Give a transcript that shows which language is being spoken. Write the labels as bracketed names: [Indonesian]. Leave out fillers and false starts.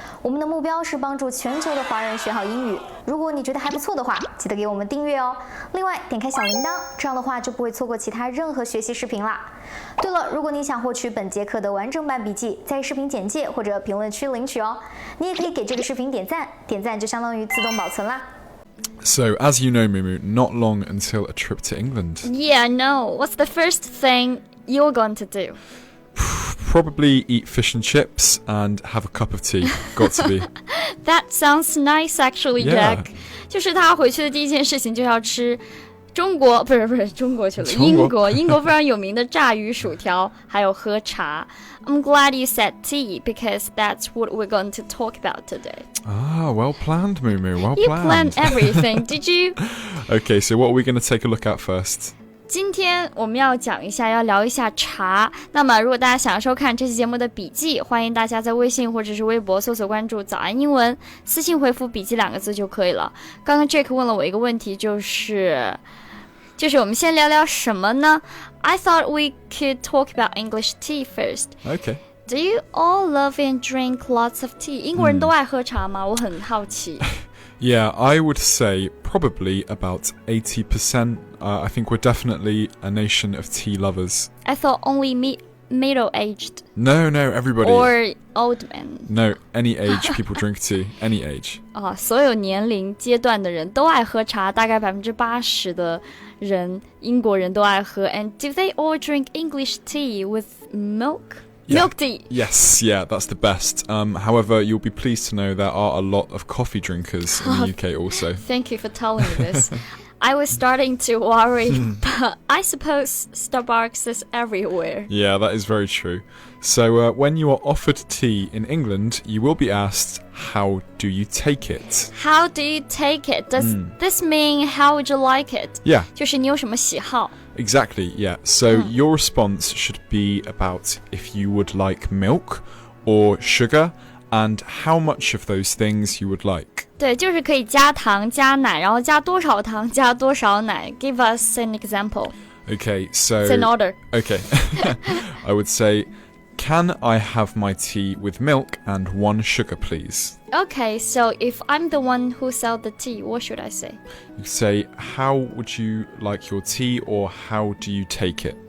[Chinese] 我们的目标是帮助全球的华人学好英语。如果你觉得还不错的话，记得给我们订阅哦。另外，点开小铃铛，这样的话就不会错过其他任何学习视频啦。对了，如果你想获取本节课的完整版笔记，在视频简介或者评论区领取哦。你也可以给这个视频点赞，点赞就相当于自动保存啦。 [English] So, as you know, Mumu, not long until a trip to England. Yeah, I know. What's the first thing you're going to do? Probably eat fish and chips and have a cup of tea. Got to be. That sounds nice, actually, Yeah. Jack. [Chinese] 就是他回去的第一件事情就要吃中国去了，英国非常有名的炸鱼薯条，还有喝茶。 [English] I'm glad you said tea because that's what we're going to talk about today. Ah, well planned, Mumu, well You planned. planned everything, did you? Okay, so what are we going to take a look at first? [Chinese] 今天我们要聊一下茶。那么如果大家想要收看这期节目的笔记，欢迎大家在微信或者是微博搜索关注早安英文，私信回复笔记2个字就可以了。刚刚 Jake 问了我一个问题，就是我们先聊聊什么呢？ [English] I thought we could talk about English tea first. Okay. Do you all love and drink lots of tea? [Chinese] 英国人都爱喝茶吗？我很好奇。 [English] Yeah, I would say probably about 80%. I think we're definitely a nation of tea lovers. I thought only middle-aged No, everybody. or old men. No, any age people drink tea. Any age. [Chinese] 所有年龄阶段的人都爱喝茶，大概80%的人，英国人都爱喝。 [English] And do they all drink English tea with milk? Yeah. Milk tea. Yes, yeah, that's the best. However, you'll be pleased to know there are a lot of coffee drinkers in the UK also. Thank you for telling me this. I was starting to worry, but I suppose Starbucks is everywhere. Yeah, that is very true. So when you are offered tea in England, you will be asked, how do you take it? How do you take it? Does this mean how would you like it? Yeah. [Chinese] 就是你有什么喜好。 [English] Exactly, yeah. So your response should be about if you would like milk or sugar and how much of those things you would like. [Chinese] 对，就是可以加糖加奶，然后加多少糖加多少奶。 [English] Give us an example. Okay, so... It's an order. Okay. I would say, can I have my tea with milk and 1 sugar, please? Okay, so if I'm the one who sells the tea, what should I say? You say, how would you like your tea or how do you take it?